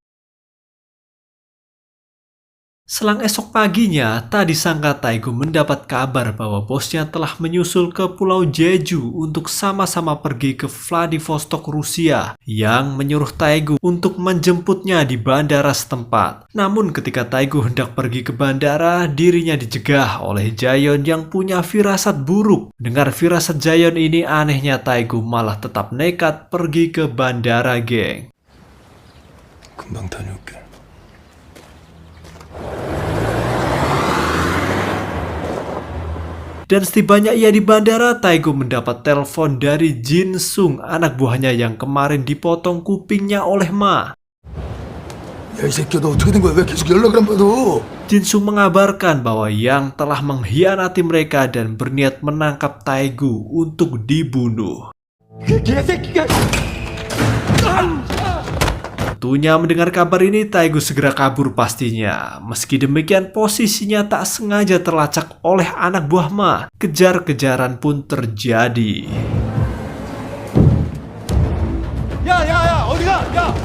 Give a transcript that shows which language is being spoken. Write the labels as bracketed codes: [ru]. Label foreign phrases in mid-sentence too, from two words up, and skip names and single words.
[id] Selang esok paginya, tak disangka Taegu mendapat kabar bahwa bosnya telah menyusul ke Pulau Jeju untuk sama-sama pergi ke Vladivostok, Rusia, yang menyuruh Taegu untuk menjemputnya di bandara setempat. Namun ketika Taegu hendak pergi ke bandara, dirinya dicegah oleh Jaeyeon yang punya firasat buruk. Dengar firasat Jaeyeon ini, anehnya Taegu malah tetap nekat pergi ke bandara, geng. [ko] 금방 다녀올게. [id] Dan setibanya ia di bandara, Taegu mendapat telepon dari Jin Sung, anak buahnya yang kemarin dipotong kupingnya oleh Ma. [ko] 야, 이 새끼야, 너 어떻게 된 거야? 왜 계속 연락을 안 받아? [id] Jin Sung mengabarkan bahwa Yang telah mengkhianati mereka dan berniat menangkap Taegu untuk dibunuh. Tentunya mendengar kabar ini, Taegu segera kabur pastinya. Meski demikian, posisinya tak sengaja terlacak oleh anak buah Ma. Kejar-kejaran pun terjadi. [ko] 야, 어디가? 야!